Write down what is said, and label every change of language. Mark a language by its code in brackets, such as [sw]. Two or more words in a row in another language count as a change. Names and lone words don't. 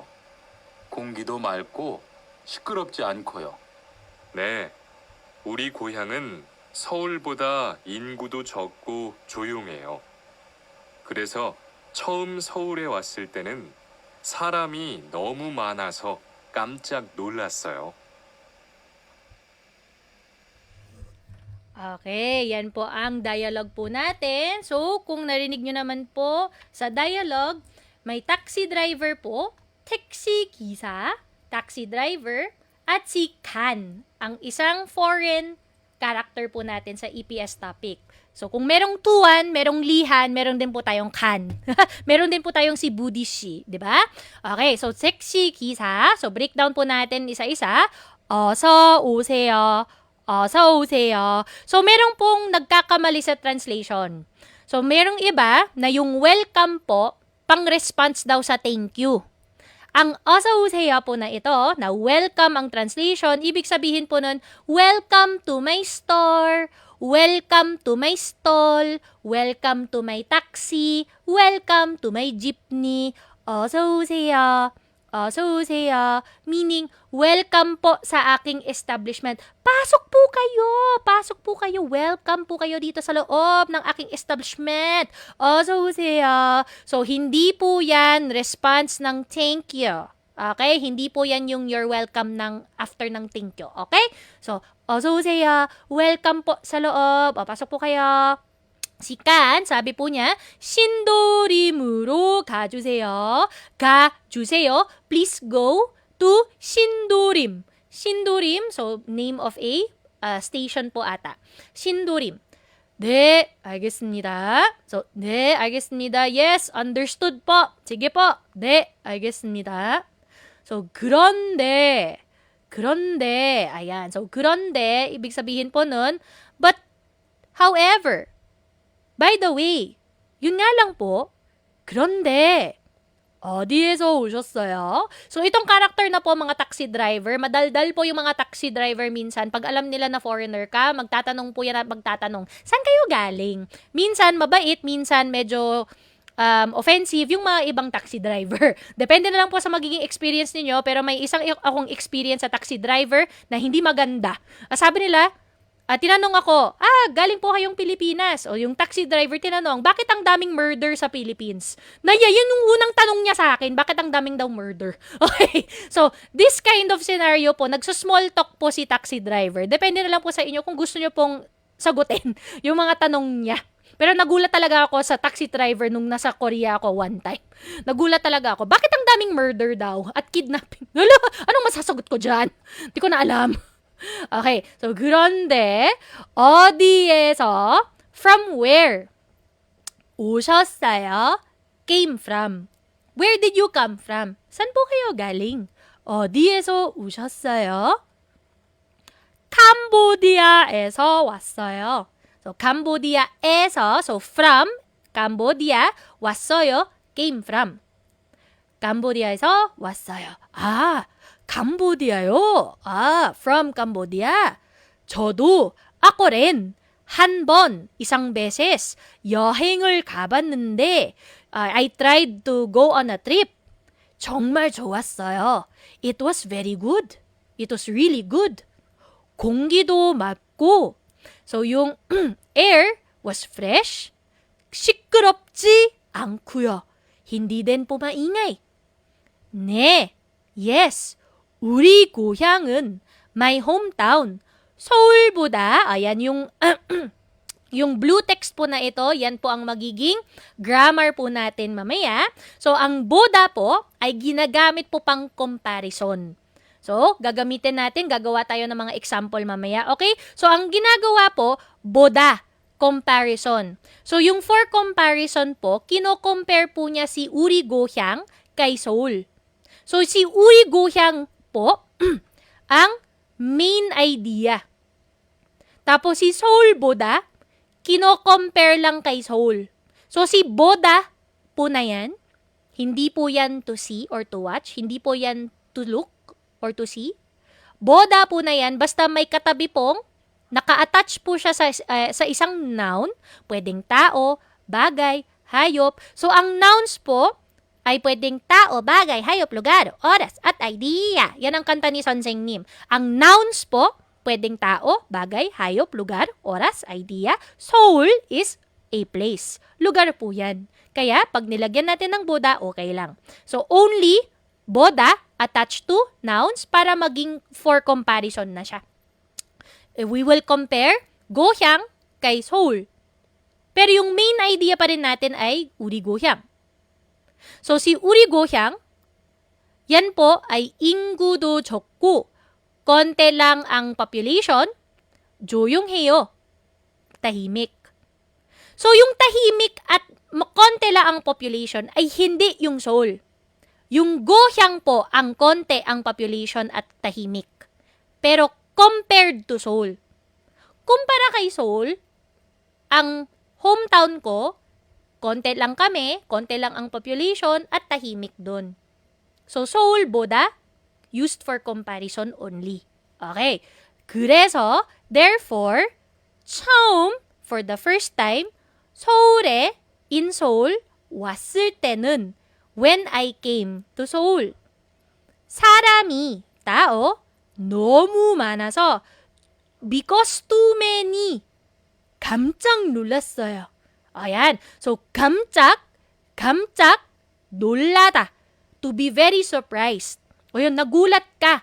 [ko] 공기도 맑고 시끄럽지 않고요. 네, 우리 고향은 서울보다 인구도 적고 조용해요. 그래서 처음 서울에 왔을 때는 사람이 너무 많아서 깜짝 놀랐어요. [tl] Okay, yan po ang dialogue po natin. So, kung narinig nyo naman po sa dialogue, may [en] taxi driver [tl] po, taxi gisa, [en] taxi driver, [tl] at si Kan, ang isang [en] foreign character [tl] po natin sa EPS topic. So, kung merong Tuan, merong Lihan, meron din po tayong Kan. Meron din po tayong si Budishi, di ba? Okay, so taxi gisa. So, breakdown po natin isa-isa. [ko] 어서 오세요. 어서 오세요. [tl] So, merong pong nagkakamali sa translation. So, merong iba na yung welcome po, pang-response daw sa [en] thank you. [tl] ang 어서오세요 po na ito, na welcome ang translation, ibig sabihin po nun, [en] welcome to my store, welcome to my stall, welcome to my taxi, welcome to my jeepney, [ko] 어서오세요. 어서오세요. [tl] Meaning, welcome po sa aking establishment. Pasok po kayo, welcome po kayo dito sa loob ng aking establishment. 어서오세요. So, hindi po yan response ng [en] thank you. [tl] Okay? Hindi po yan yung [en] you're welcome [tl] ng after ng [en] thank you. [tl] Okay? So, [ko] 어서오세요. [tl] Welcome po sa loob. O, pasok po kayo. Si Kan, sabi po niya, [ko] 신도림으로 가주세요. 가주세요. [en] Please go to 신도림. [ko] 신도림, [en] so name of a station [tl] po ata. [ko] 신도림. 네, 알겠습니다. So, 네, 알겠습니다. [en] Yes, understood po. [tl] sige po. [ko] 네, 알겠습니다. So, 그런데, [tl] ayan. So, 그런데, ibig sabihin po nun, [en] but, however, by the way, [tl] yun nga lang po, [ko] 그런데, 어디에서 오셨어요? [tl] So, itong character na po, mga [en] taxi driver, [tl] madaldal po yung mga [en] taxi driver [tl] minsan. Pag alam nila na foreigner ka, magtatanong po yan at magtatanong, saan kayo galing? Minsan, mabait, minsan, medyo offensive yung mga ibang [en] taxi driver. [tl] Depende na lang po sa magiging experience niyo, pero may isang akong experience sa [en] taxi driver [tl] na hindi maganda. Sabi nila, tinanong ako, galing po kayong Pilipinas. O yung [en] taxi driver [tl] tinanong, bakit ang daming murder sa Philippines? Yan yung unang tanong niya sa akin, bakit ang daming daw murder? Okay, so [en] this kind of scenario [tl] po, nagsusmall talk po si taxi driver. Depende na lang po sa inyo kung gusto niyo pong sagutin yung mga tanong niya. Pero nagulat talaga ako sa [en] taxi driver [tl] nung nasa Korea ako [en] one time. [tl] Nagulat talaga ako, bakit ang daming murder daw at kidnapping? Anong masasagot ko dyan? Hindi ko na alam. Okay, so [ko] 그런데 어디에서 [en] from where [tl] 오셨어요? [en] Came from. Where did you come from? [tl] Saan po kayo galing? [ko] 어디에서 오셨어요? 캄보디아에서 왔어요. So 캄보디아에서, [en] so from Cambodia, 왔어요, came from. [ko] 캄보디아에서 왔어요. 캄보디아요? [en] from Cambodia. [ko] 저도, [tl] ako rin, [ko] 한 번, [tl] isang beses, [ko] 여행을 가봤는데, [en] I tried to go on a trip. [ko] 정말 좋았어요. [en] It was very good. It was really good. [ko] 공기도 맑고, [en] so yung air was fresh, [ko] 시끄럽지 않고요. [tl] hindi din po maingay. [ko] 네, yes. 우리 고향은, [en] my hometown, [ko] 서울보다, [tl] ayan yung, yung [en] blue text [tl] po na ito, yan po ang magiging grammar po natin mamaya. So, ang boda po ay ginagamit po pang comparison. So, gagamitin natin, gagawa tayo ng mga example mamaya. Okay? So, ang ginagawa po, boda, comparison. So, yung for comparison po, kino-compare po niya si Uri Gohyang kay Seoul. So, si Uri Gohyang po, ang main idea. Tapos si Seoul Boda, kino-compare lang kay Seoul. So si Boda po na yan, hindi po yan [en] to see or to watch, [tl] hindi po yan [en] to look or to see. [tl] Boda po na yan, basta may katabi pong, naka-attach po siya sa isang noun, pwedeng tao, bagay, hayop. So ang nouns po, ay pwedeng tao, bagay, hayop, lugar, oras, at idea. Yan ang kanta ni Son Seng-nim. Ang nouns po, pwedeng tao, bagay, hayop, lugar, oras, idea. [en] Seoul is a place. [tl] Lugar po yan. Kaya, pag nilagyan natin ng boda, okay lang. [en] So, only boda attached to nouns [tl] para maging [en] for comparison [tl] na siya. [en] We will compare Gohyang kay Seoul. [tl] Pero yung main idea pa rin natin ay Uri Gohyang. So, si Uri Gohyang, yan po ay [ko] 인구도 적고, [tl] konti lang ang population, 조용해요, tahimik. So, yung tahimik at konti lang ang population ay hindi yung Seoul. Yung Gohyang po, ang konti ang population at tahimik. [en] Pero compared to Seoul. [tl] Kumpara kay Seoul, ang hometown ko, konti lang kami, konti lang ang population, at tahimik dun. So, [en] 서울보다 used for comparison only. Okay. 그래서, therefore, 처음, for the first time, [ko] 서울에, [en] in Seoul, [ko] 왔을 때는, [en] when I came to Seoul. [ko] 사람이, tao, 너무 많아서, [en] because too many, [ko] 깜짝 놀랐어요. [tl] Ayan. So, [ko] 깜짝, 놀라다. [en] To be very surprised. [tl] O yun, nagulat ka.